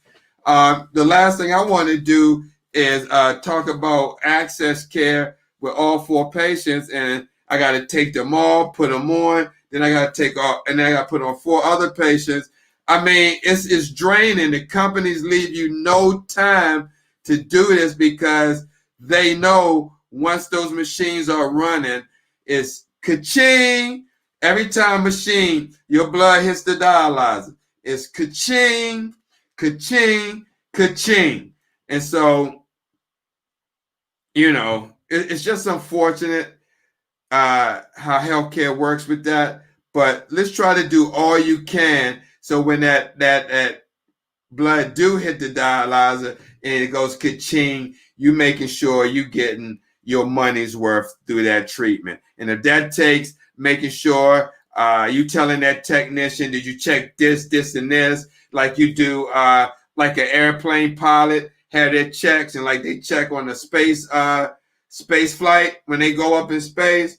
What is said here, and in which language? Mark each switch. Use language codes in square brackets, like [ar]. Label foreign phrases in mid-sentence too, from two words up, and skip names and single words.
[en] The last thing I want to do is talk about access care with all 4 patients, and I got to take them all, put them on, then I got to take off, and then I got to put on 4 other patients. I mean, it's draining. The companies leave you no time to do this because they know once those machines are running, it's ka-ching. Every time machine, your blood hits the dialyzer, it's ka-ching, ka-ching, ka-ching. And so, it's just unfortunate how healthcare works with that. But let's try to do all you can so when that blood do hit the dialyzer and it goes ka-ching, you making sure you getting your money's worth through that treatment. And if that takes making sure you telling that technician, did you check this, and this, like you do, like an airplane pilot have their checks, and like they check on the space flight when they go up in space.